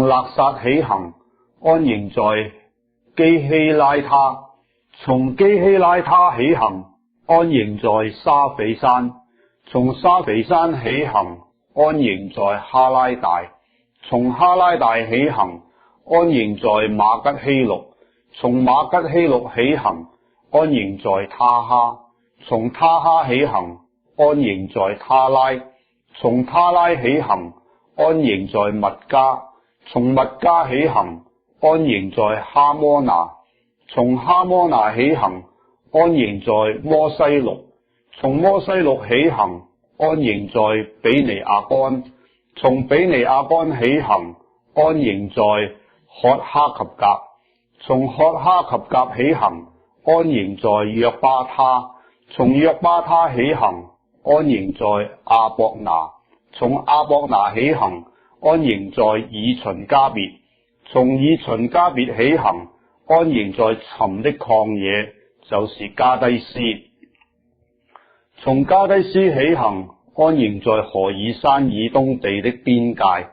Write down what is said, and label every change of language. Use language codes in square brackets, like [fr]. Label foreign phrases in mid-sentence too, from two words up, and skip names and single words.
[zh] 勒撒起行，安營在基希拉他；從基希拉他起行，安營在沙斐山；從沙斐山起行，安營在哈拉大；從哈拉大起行，安營在馬吉希錄；從馬吉希錄起行，安營在他哈；從他哈起行，安營在他拉；從他拉起行，安營在密加；從密加起行，安營在哈摩拿；從哈摩拿起行，安營在摩西錄；從摩西錄起行，安營在比尼亞干；從比尼亞干起行，安營在喝哈及甲；從喝哈及甲起行，安營在約巴他；從約巴他起行，安營在阿博拿；從阿博拿起行，安營在以旬加別；從以旬加別起行，安營在尋的曠野，就是加低斯；從加低斯起行，安營在何爾山以東地的邊界。